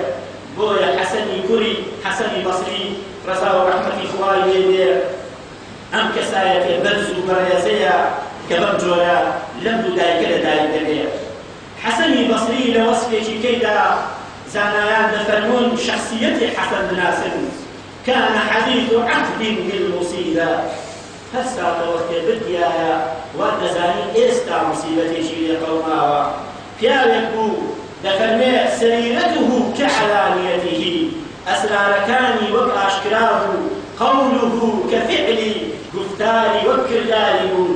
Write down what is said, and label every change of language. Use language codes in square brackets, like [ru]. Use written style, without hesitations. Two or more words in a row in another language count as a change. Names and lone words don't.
[ckb] بۆیە حەسەنی کوڕی حەسەنی بەسری ڕەزا و ڕەحمەتی خوای لێ بێ ئەم کەسایەتێ بەرز و بەڕێزەیە کە بەم جۆرە لەم دوو دایکە لەدایک دەبێت حەسەنی بەسری لە وەسفێکی کەیدا زانایان دەفەرمون شخصیەتی حەسەن بناسن [ar] كان حديث عهد بالمصيبة [ckb] هەر ساتەوە کتێبت دیایە وا دەزانی ئێستا موسیبەتێکی لێ قەوماوە. پیاوێک بوو دەفەرمێ [ar] سەریرەته کەعەلانیەته، [ckb] ئەسرارەکانی وەک ئاشکرا بوو، [ar] قەوله کەفعلی، [ckb] گفتاری وەک کرداری بوو.